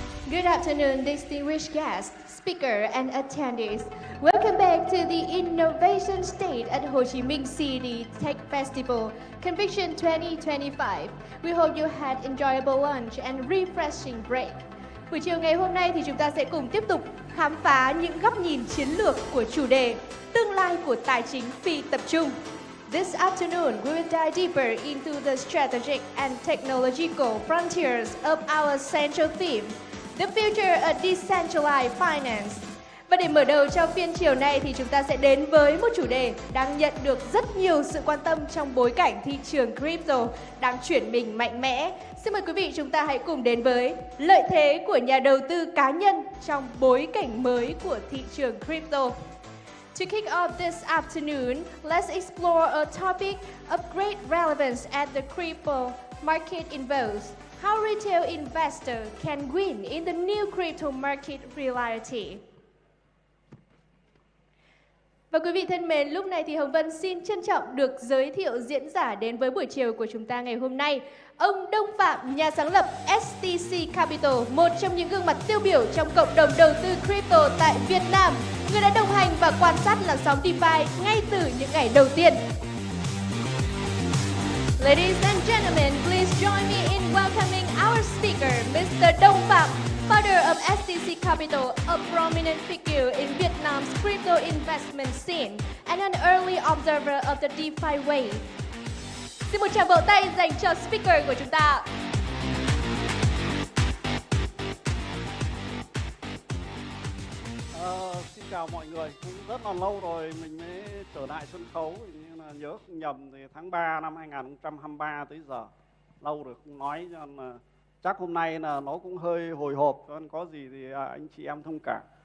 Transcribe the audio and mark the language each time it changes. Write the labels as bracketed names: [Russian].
[English] Good afternoon, distinguished guests, speaker and attendees. Welcome back to the Innovation Stage at Ho Chi Minh City Tech Festival, Conviction 2025. We hope you had enjoyable lunch and refreshing break. [Vietnamese] Buổi chiều ngày hôm nay thì chúng ta sẽ cùng tiếp tục khám phá những góc nhìn chiến lược của chủ đề Tương lai của tài chính phi tập trung. [English] This afternoon, we will dive deeper into the strategic and technological frontiers of our central theme, The Future of Decentralized Finance. [Vietnamese] Và để mở đầu cho phiên chiều nay thì chúng ta sẽ đến với một chủ đề đang nhận được rất nhiều sự quan tâm trong bối cảnh thị trường crypto đang chuyển mình mạnh mẽ. Xin mời quý vị chúng ta hãy cùng đến với lợi thế của nhà đầu tư cá nhân trong bối cảnh mới của thị trường crypto. [English] To kick off this afternoon, let's explore a topic of great relevance as the crypto market evolves. How retail investors can win in the new crypto market reality. [Vietnamese] Và quý vị thân mến, lúc này thì Hồng Vân xin trân trọng được giới thiệu diễn giả đến với buổi chiều của chúng ta ngày hôm nay. Ông Đông Phạm, nhà sáng lập STC Capital, một trong những gương mặt tiêu biểu trong cộng đồng đầu tư crypto tại Việt Nam, người đã đồng hành và quan sát làn sóng DeFi ngay từ những ngày đầu tiên. [English] Ladies and gentlemen, please join me in welcoming our speaker, Mr. Đông Phạm, founder of STC Capital, a prominent figure in Vietnam's crypto investment scene and an early observer of the DeFi wave. [Vietnamese] Xin một tràng vỗ tay dành cho speaker của chúng ta. Xin chào mọi người, cũng rất là lâu rồi mình mới trở lại sân khấu, nhưng là nhớ không nhầm thì tháng 3 năm 2023 tới giờ, lâu rồi không nói, cho nên là chắc hôm nay là nó cũng hơi hồi hộp, cho nên có gì thì anh chị em thông cảm.